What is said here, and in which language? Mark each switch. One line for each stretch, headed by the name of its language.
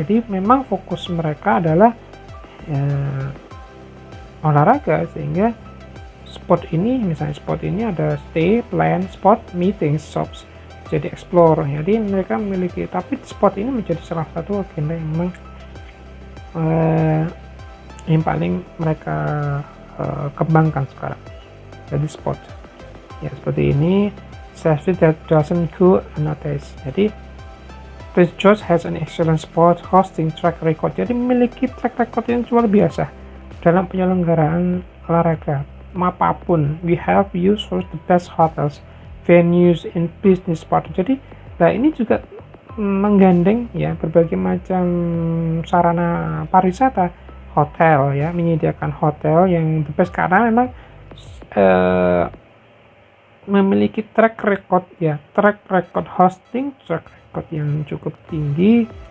Indonesian: Jadi memang fokus mereka adalah olahraga, sehingga spot ini ada stay, plan, spot, meeting, shops, jadi explore. Jadi mereka memiliki, tapi spot ini menjadi salah satu agenda yang memang yang paling mereka kembangkan sekarang. Jadi spot ya seperti ini.
English: Service that doesn't go unnoticed. Jadi Prince George has an excellent sport hosting track record.
Indonesian: Jadi memiliki track record yang luar biasa dalam penyelenggaraan olahraga apapun.
English: We have used for the best hotels, venues, in business spot.
Indonesian: Jadi ini juga menggandeng ya berbagai macam sarana pariwisata, hotel ya, menyediakan hotel yang the best karena memang memiliki track record hosting, track record yang cukup tinggi.